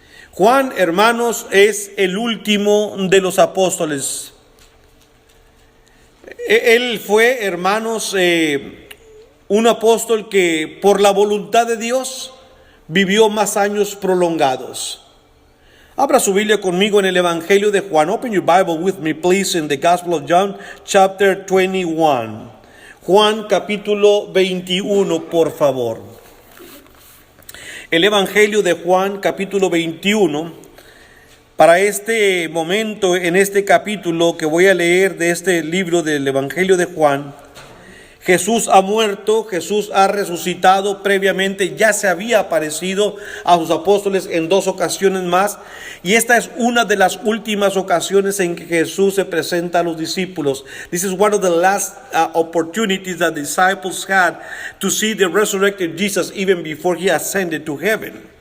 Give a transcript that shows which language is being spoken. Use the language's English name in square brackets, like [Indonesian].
[Spanish] Juan, hermanos, es el último de los apóstoles. Él fue, hermanos, un apóstol que por la voluntad de Dios vivió más años prolongados. Abra su Biblia conmigo en el Evangelio de Juan. [English] Open your Bible with me, please, in the Gospel of John, chapter 21. [Spanish] Juan capítulo 21, por favor. El Evangelio de Juan capítulo 21. Para este momento, en este capítulo que voy a leer de este libro del Evangelio de Juan, Jesús ha muerto, Jesús ha resucitado. Previamente ya se había aparecido a sus apóstoles en 2 ocasiones más, y esta es una de las últimas ocasiones en que Jesús se presenta a los discípulos. [English] This is one of the last opportunities that the disciples had to see the resurrected Jesus even before he ascended to heaven.